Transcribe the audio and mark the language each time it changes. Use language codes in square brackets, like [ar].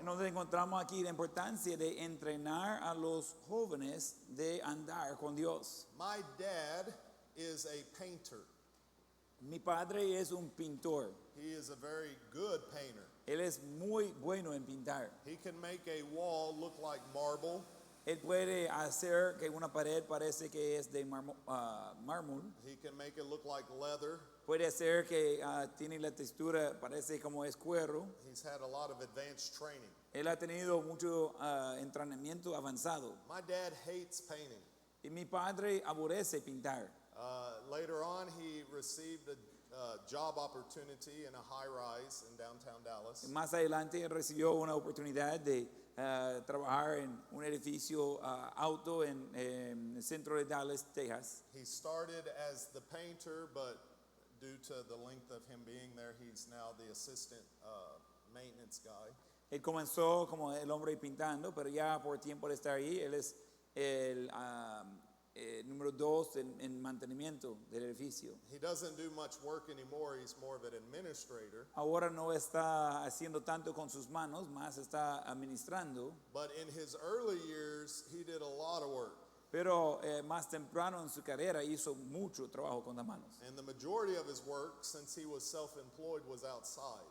[es] Entonces encontramos aquí la importancia de entrenar a los jóvenes de andar con Dios. [en] My dad is a painter. [es] Mi padre es un pintor. [en] He is a very good painter. [es] Él es muy bueno en pintar. [en] He can make a wall look like marble. [es] Él puede hacer que una pared parece que es de mármol. [en] He can make it look like leather. [es] Puede hacer que tiene la textura, parece como es cuero. [en] He's had a lot of advanced training. [es] Él ha tenido mucho entrenamiento avanzado. [en] My dad hates painting. [es] Y mi padre aborrece pintar. [en] Later on, he received a job opportunity in a high-rise in downtown Dallas. [es] Más adelante él recibió una oportunidad de trabajar en un edificio alto en el centro de Dallas, Texas. [en] He started as the painter, but due to the length of him being there, he's now the assistant maintenance guy. [es] Él comenzó como el hombre pintando, pero ya por tiempo de estar ahí, él es el número 2 en mantenimiento del edificio. [en] He doesn't do much work anymore. He's more of an administrator. [es] Ahora no está haciendo tanto con sus manos, más está administrando, [en] But in his early years, he did a lot of work. [es] pero más temprano en su carrera hizo mucho trabajo con las manos. [en] And the majority of his work, since he was self-employed, was outside.